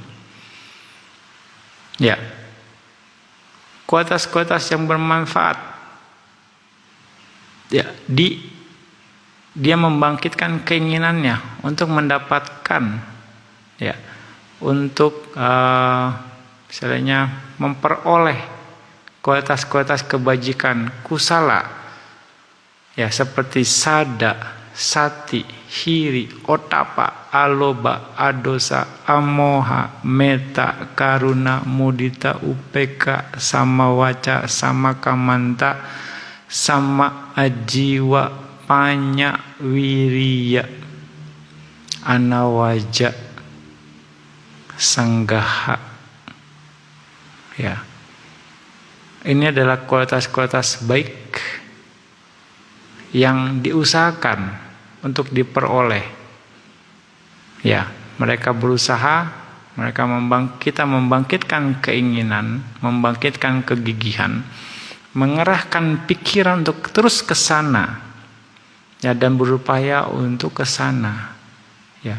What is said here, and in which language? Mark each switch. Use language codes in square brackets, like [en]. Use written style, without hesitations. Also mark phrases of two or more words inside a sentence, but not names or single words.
[id] Ya, kualitas-kualitas yang bermanfaat Ya, dia membangkitkan keinginannya untuk mendapatkan, ya, untuk misalnya memperoleh kualitas-kualitas kebajikan [pi] kusala, [id] ya, seperti [pi] sada, sati, hiri, otapa, aloba, adosa, amoha, meta, karuna, mudita, upeka, samawaca, samakamanta, sama ajiwa, panya, wiriya, anawaja, sanggaha. [id] Ya. Ini adalah kualitas-kualitas baik yang diusahakan untuk diperoleh. Ya, mereka berusaha, kita membangkitkan keinginan, membangkitkan kegigihan, mengerahkan pikiran untuk terus ke sana, ya, dan berupaya untuk ke sana, ya.